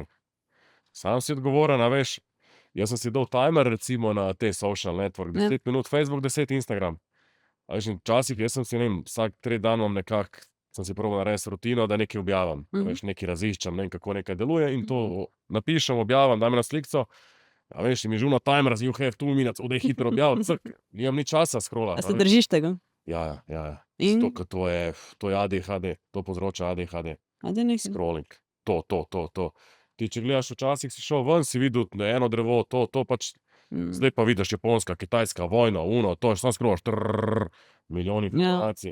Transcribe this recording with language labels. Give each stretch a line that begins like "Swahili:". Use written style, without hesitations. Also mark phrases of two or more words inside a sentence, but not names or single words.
Slovenian: Sam si odgovoren, a veš, jaz sem si dal timer recimo na te
English: social network,
Slovenian: 10 minut Facebook, 10 Instagram. A veš, in včasih jaz sem si, ne vem, vsak 3 dan imam nekako, sem si probal narediti rutino, da nekaj objavim. A veš, nekaj raziščem, ne vem, kako nekaj deluje in to napišem, objavim, dam na slikco. A veš, in mi žuna timer,
English: you have 2 minutes,
Slovenian: odej hitro objaviti, cak, nimam ni časa scrollati. A se držiš tega? Ja. In? To je ADHD, to povzroča ADHD. Scrolling. To. Ti, če gledaš, včasih si šel ven, si videl eno drevo, to pač, zdaj pa vidiš Japonska, Kitajska, vojna, to je samo scrollaš, milijoni informacij.